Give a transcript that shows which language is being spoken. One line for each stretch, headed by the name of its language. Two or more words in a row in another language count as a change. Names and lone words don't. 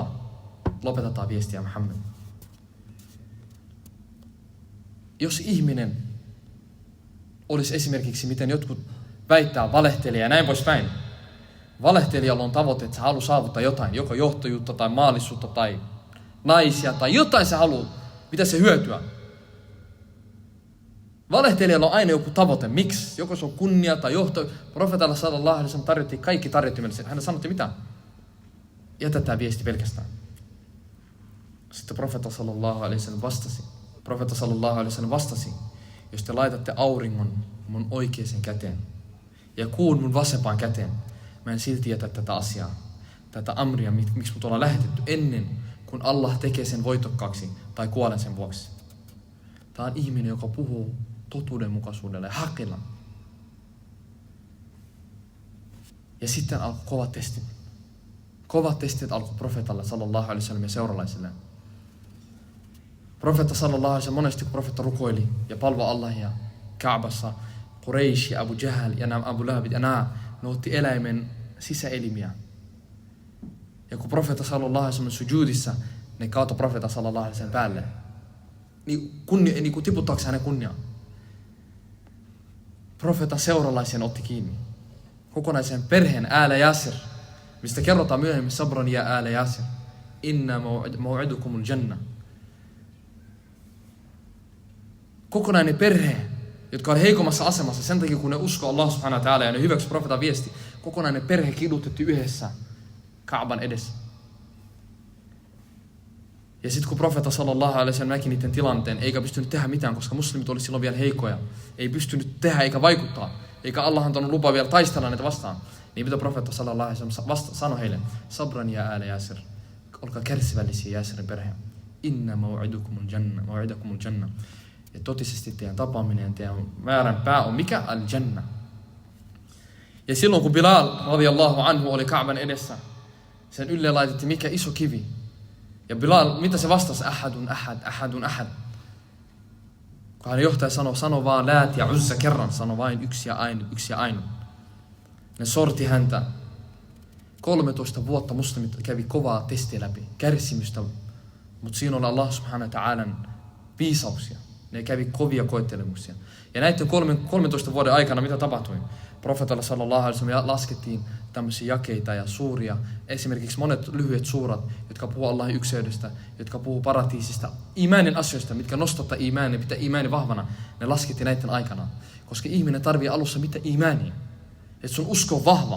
Finnish: Lopetetaan viestiä, Muhammed. Jos ihminen olisi esimerkiksi, miten jotkut väittää, valehtelija ja näin poispäin. Valehtelijalla on tavoite, että se haluaa saavuttaa jotain, joko johtajuutta tai maallisuutta tai naisia tai jotain se haluaa, mitä se hyötyä. Valehtelijalla on aina joku tavoite. Miksi? Joko se on kunnia tai johto. Profeetalla
Arabic: sallallahu alaihi wasallam
Finnish: tarjottiin kaikki tarjottimelle. Hän sanoi, mitä? Jätä tämä viesti pelkästään. Sitten profeetta
Arabic: sallallahu alaihi wasallam
Finnish: vastasi. Profeetta
Arabic: sallallahu alaihi wasallam
Finnish: vastasi. Jos te laitatte auringon mun oikeaan käteen ja kuun mun vasempaan käteen, mä en silti jätä tätä asiaa, tätä amria, miksi mut ollaan lähetetty ennen kuin Allah tekee sen voitokkaaksi tai kuolen sen vuoksi. Tämä on ihminen, joka puhuu totuudenmukaisuudella ja hakilla. Ja sitten alkoi kovat testit. Kovat testit alkoi profeetalla
Arabic: sallallahu alaihi wasallam
Finnish: ja seuralaisille. Profeetta
Arabic: sallallahu alaihi wasallam,
Finnish: monesti kun profeetta rukoili ja palvoi Allahia Kaabassa, Quraysh ja Abu Jahl ja nämä Abu Lahab ja nämä, ne otti eläimen sisäelimiä. Ja kun profeetta
Arabic: sallallahu alaihi wasallam
Finnish: sujudissa, ne kaatoi profeetta
Arabic: sallallahu alaihi wasallam
Finnish: päälle. Niin kuin tiputtaakseen hänen kunniaan. Profeetta seuralaisen otti kiinni. Kokonaisen perheen äällä Yasir, mistä kerrotaan myöhemmin
Arabic: sabran ja äällä Yasir. Inna maw'idukumul janna.
Finnish: Kokonainen perhe, jotka on heikommassa asemassa sen takia, kun ne uskoo
Arabic: Allah subhanahu wa ta'ala
Finnish: ja ne hyväksy profeetan viesti. Kokonainen perhe kidutettu yhdessä Kaaban edessä. Ja sitten kun profeetta
Arabic: sallallahu alaihi wasallam
Finnish: näki niiden tilanteen, eikä pystynyt tehdä mitään, koska muslimit oli silloin vielä heikkoja. Ei pystynyt tehdä eikä vaikuttaa. Eikä Allah antanut lupaa vielä taistella näitä vastaan. Niin mitä profeetta
Arabic: sallallahu alaihi wasallam
Finnish: sanoi heille?
Arabic: Sabran ja ääle Yasir.
Finnish: Olkaa kärsivällisiä Yasirin perhe.
Arabic: Inna maw'idakumul janna.
Finnish: Ja totisesti teidän tapaaminen ja teidän määrän pää on mikä? Al-janna. Ja silloin kun Bilal
Arabic: radiyallahu anhu
Finnish: oli Kaaban edessä, sen ylle laitettiin mikä iso kivi. Ja Bilal, mitä se vastasi?
Arabic: Ahadun ahad, ahadun ahad.
Finnish: Kun hän johtaja sanoi vaan Laat ja Uzza kerran, sanoi vain yksi ja ainut. Ne sorti häntä. 13 vuotta muslimit kävi kovaa testiä läpi, kärsimystä. Mutta siinä oli
Arabic: Allah subhanahu wa ta'alan
Finnish: viisauksia. Ne kävi kovia koettelemuksia. Ja näiden 13 vuoden aikana mitä tapahtui? Profeetalla
Arabic: sallallahu alaihi wasallam
Finnish: laskettiin tämmöisiä jakeita ja suuria. Esimerkiksi monet lyhyet suurat, jotka puhuu Allahin ykseydestä, jotka puhuu paratiisista, imaanin asioista, mitkä nostattaa imaanin, pitää imaanin vahvana. Ne laskettiin näiden aikana. Koska ihminen tarvitsee alussa mitä imaania. Että sun usko on vahva.